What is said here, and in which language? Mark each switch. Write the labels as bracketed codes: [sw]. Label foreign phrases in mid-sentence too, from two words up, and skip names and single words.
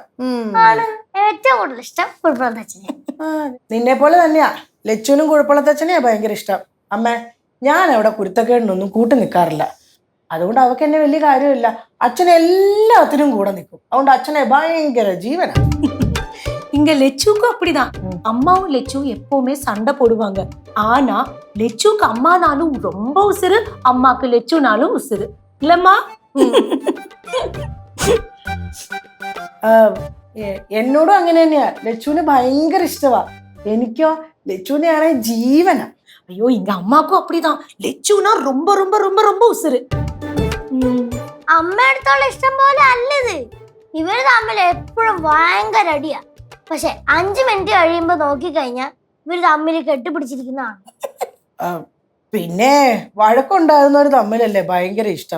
[ml] ആണ് ഏറ്റവും കൂടുതൽ ഇഷ്ടം കുഴപ്പമുള്ളതച്ഛനെ. നിന്നെ പോലെ തന്നെയാ ലച്ചുവിനും കുഴപ്പളത്തച്ഛനെയാ ഭയങ്കര ഇഷ്ടം. അമ്മേ, ഞാൻ അവിടെ കുരുത്തക്കേടിനൊന്നും കൂട്ടി നിൽക്കാറില്ല. അതുകൊണ്ട് അവക്ക് എന്നെ വലിയ കാര്യമില്ല. അച്ഛനെ എല്ലാത്തിനും കൂടെ നിൽക്കും. അതുകൊണ്ട് അച്ഛനെ ഭയങ്കര ജീവനാ. [ta] இங்க லெச்சுக்கும் அப்படிதான். அம்மாவும் லெச்சுவும் எப்பவுமே சண்டை போடுவாங்க. ஆனா லெச்சுக்கு அம்மானாலும் ரொம்ப உசுறு, அம்மாக்கு லெச்சுனாலும் உசுறு. இல்லம்மா? [ml] എന്നോടും അങ്ങനെ തന്നെയാ. ലച്ചുവിന് ഭയങ്കര ഇഷ്ടമാ. എനിക്കോ ലച്ചുവിനെയാണെ ജീവനാ. [ta] ஐயோ, இங்க அம்மாக்கும் அப்படிதான். லெச்சுனா ரொம்ப ரொம்ப ரொம்ப ரொம்ப உசுறு. [ml] അമ്മയടുത്തുള്ള ഇഷ്ടം പോലെ അല്ലത്. ഇവര് തമ്മിൽ എപ്പോഴും ഭയങ്കര അടിയാ. പക്ഷെ 5 മിനിറ്റ് കഴിയുമ്പോ നോക്കിക്കഴിഞ്ഞാൽ ഇവര് തമ്മിൽ കെട്ടിപ്പിടിച്ചിരിക്കുന്നതാണ്. പിന്നെ വഴക്കുണ്ടാകുന്നവർ തമ്മിലല്ലേ ഭയങ്കര ഇഷ്ടം.